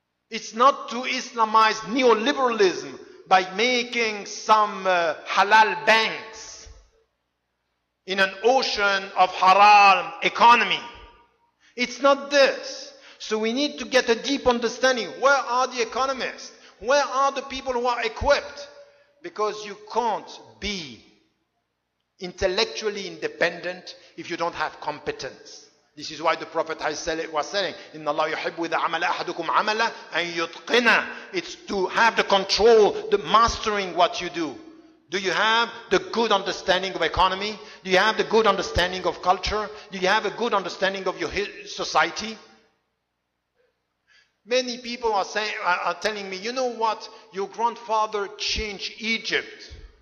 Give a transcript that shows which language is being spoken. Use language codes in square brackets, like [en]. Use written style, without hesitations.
[en] It's not to Islamize neoliberalism by making some halal banks in an ocean of haram economy. It's not this. So we need to get a deep understanding. Where are the economists? Where are the people who are equipped? Because you can't be intellectually independent if you don't have competence. This is why the Prophet was saying, [ar] إِنَّ اللَّهَ يُحِبُّ إِذَا عَمَلَ أَحَدُكُمْ عَمَلًا أَن يُتْقِنَ. [en] It's to have the control, the mastering what you do. Do you have the good understanding of economy? Do you have the good understanding of culture? Do you have a good understanding of your society? Many people are telling me, you know what? Your grandfather changed Egypt.